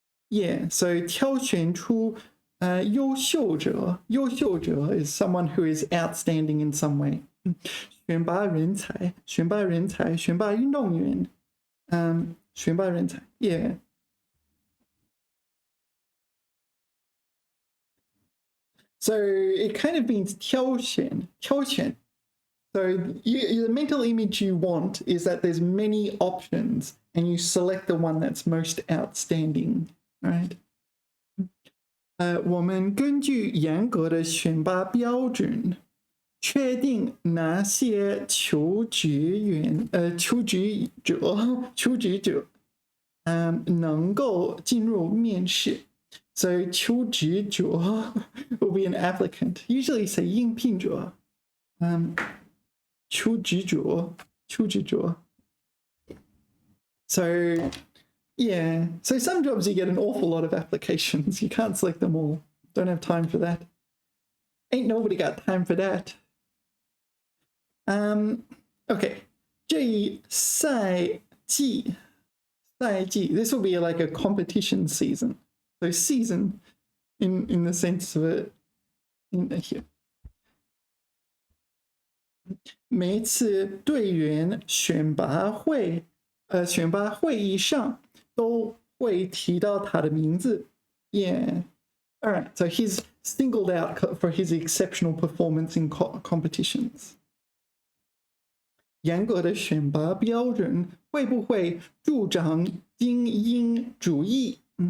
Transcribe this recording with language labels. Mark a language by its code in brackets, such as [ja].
[en] Yeah, so [zh] 挑选出优秀者. [en] 优秀者 is someone who is outstanding in some way. [zh] 选拔人才, 选拔人才, 选拔运动员.选拔人才.Yeah. [en] So it kind of means 挑选. So the mental image you want is that there's many options and you select the one that's most outstanding, right? [zh] 我们根据严格的选拔标准，确定哪些求职者能够进入面试。 [en] So 求职者 will be an applicant. Usually say 应聘者。 [zh] 求职者。 [en] So yeah, so some jobs you get an awful lot of applications. You can't select them all. Don't have time for that. Ain't nobody got time for that. [zh] Okay. 这一赛季. [en] This will be like a competition season. So season in the sense of it in here. [zh] 每次队员选拔会议上都会提到他的名字。 [en] Yeah. All right. So he's singled out for his exceptional performance in competitions. [zh] 严格的选拔标准会不会助长精英主义？